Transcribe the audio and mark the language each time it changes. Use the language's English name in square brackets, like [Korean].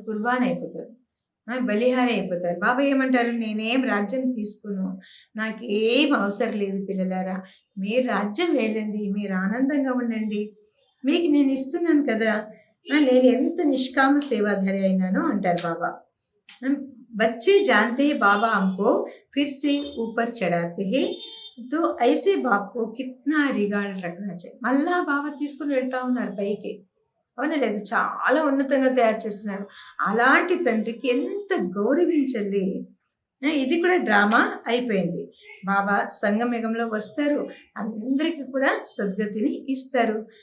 [Telugu] కుర్బాన్ అయిపోతారు, బలిహారి అయిపోతారు. బాబా ఏమంటారు? నేనేం రాజ్యం తీసుకును, నాకు ఏం అవసరం లేదు పిల్లలారా, మీరు రాజ్యం వెళ్ళండి, మీరు ఆనందంగా ఉండండి, మీకు నేను ఇస్తున్నాను కదా, నేను ఎంత నిష్కామ సేవాధారి అయినానో అంటారు బాబా. [Hindi] बच्चे जानते हैं बाबा हमको फिर से ऊपर चढ़ाते हैं, तो ऐसे बाप को कितना रिगार्ड रखना चाहिए. [Telugu] మళ్ళా బాబా తీసుకుని వెళ్తా ఉన్నారు పైకి, అవునా లేదు? చాలా ఉన్నతంగా తయారు చేస్తున్నారు. అలాంటి తండ్రికి ఎంత గౌరవించాలి. ఇది కూడా డ్రామా అయిపోయింది. బాబా సంగమయుగంలో వస్తారు, అందరికీ కూడా సద్గతిని ఇస్తారు.